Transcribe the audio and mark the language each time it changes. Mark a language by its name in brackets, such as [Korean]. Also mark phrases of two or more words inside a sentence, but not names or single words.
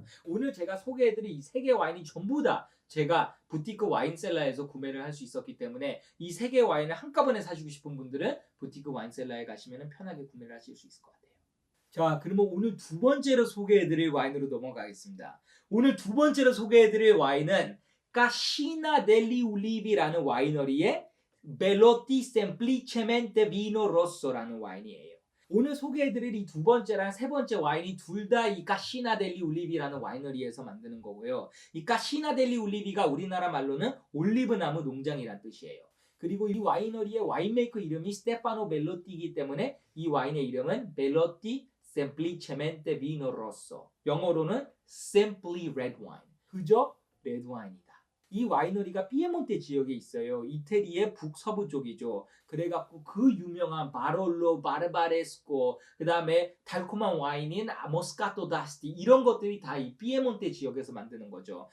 [Korean] 오늘 제가 소개해드린 이 3개 와인이 전부 다 제가 부티크 와인셀러에서 구매를 할 수 있었기 때문에 이 3개 와인을 한꺼번에 사시고 싶은 분들은 부티크 와인셀러에 가시면 편하게 구매를 하실 수 있을 것 같아요. 자, 그러면 오늘 두 번째로 소개해드릴 와인으로 넘어가겠습니다. 오늘 두 번째로 소개해드릴 와인은 까시나 델리 울리비라는 와이너리의 벨로티 [Italian] semplicemente vino rosso [Korean] 라는 와인이에요. 오늘 소개해드릴 이 두 번째랑 세 번째 와인이 둘 다 이 까시나 델리 울리비라는 와이너리에서 만드는 거고요. 이 까시나 델리 울리비가 우리나라 말로는 올리브나무 농장이란 뜻이에요. 그리고 이 와이너리의 와인메이커 이름이 스테파노 벨로띠이기 때문에 이 와인의 이름은 벨로띠 [Italian] semplicemente vino rosso. [English] 영어로는 simply red wine. [Korean] 그저 레드 와인이다. 이 와이너리가 피에몬테 지역에 있어요. 이태리의 북서부 쪽이죠. 그래갖고 그 유명한 바롤로, 바르바레스코, 그 다음에 달콤한 와인인 모스카토 다스티 이런 것들이 다 이 피에몬테 지역에서 만드는 거죠.